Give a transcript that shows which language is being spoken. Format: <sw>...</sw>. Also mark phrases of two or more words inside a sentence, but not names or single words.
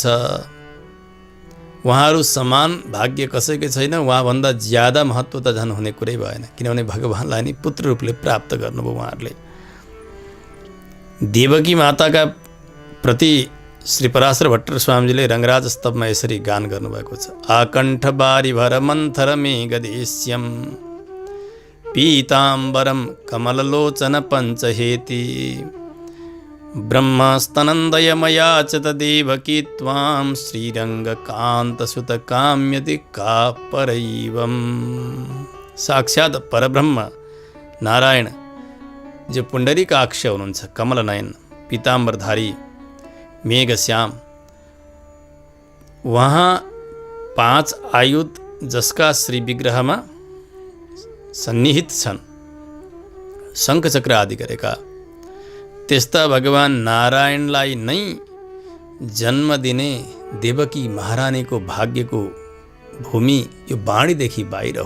<ne>उहाँहरू समान भाग्य कसैकै छैन, उहाँभन्दा ज्यादा महत्त्व त झन् हुने कुरै भएन, किनभने भगवानलाई नि पुत्र रूपले प्राप्त गर्नुभयो उहाँहरूले। देवकी माताका प्रति श्री पराशर भट्टर स्वामीजीले रङ्गराज स्तवमा यसरी गान गर्नुभएको छ।</ne> <sa>आकण्ठ बारी भर मन्थर मेघदेश्यम पीताम्बरम कमललोचन पञ्चहेति ब्रह्मस्तनन्दयमया च तदेवकी त्वां श्रीरङ्गकान्तसुतकाम्यति का परैवम्।</sa> <ne>साक्षात् परब्रह्म नारायण जो पुण्डरीकाक्ष हुनुहुन्छ, कमलनयन, पीताम्बरधारी, मेघश्याम, वहाँ 5 आयुध जसका श्री विग्रहमा सन्निहित छन्, शङ्खचक्र आदि गरेका, त्यस्ता भगवान नारायणलाई नै जन्म दिने देवकी महारानीको भाग्यको भूमि यो वाणीदेखि बाहिर हो।</ne>